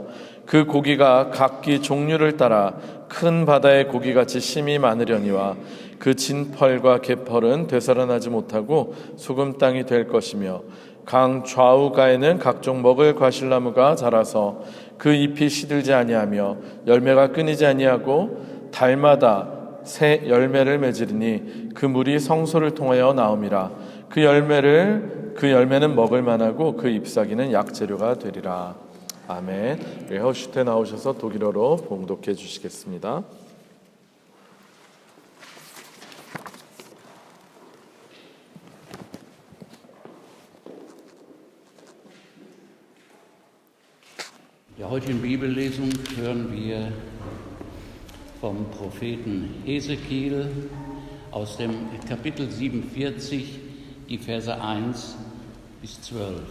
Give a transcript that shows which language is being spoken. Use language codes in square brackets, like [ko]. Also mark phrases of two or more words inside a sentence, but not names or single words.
[ko] 그 고기가 각기 종류를 따라 큰 바다의 고기같이 심이 많으려니와 그 진펄과 개펄은 되살아나지 못하고 소금 땅이 될 것이며 강 좌우가에는 각종 먹을 과실나무가 자라서 그 잎이 시들지 아니하며 열매가 끊이지 아니하고 달마다 새 열매를 맺으리니 그 물이 성소를 통하여 나옴이라. 그 열매는 먹을 만하고 그 잎사귀는 약재료가 되리라. 아멘. 허슈테 나오셔서 독일어로 봉독해 주시겠습니다. [de] In der heutigen Bibellesung hören wir vom Propheten Hesekiel aus dem Kapitel 47, die Verse 1 bis 12.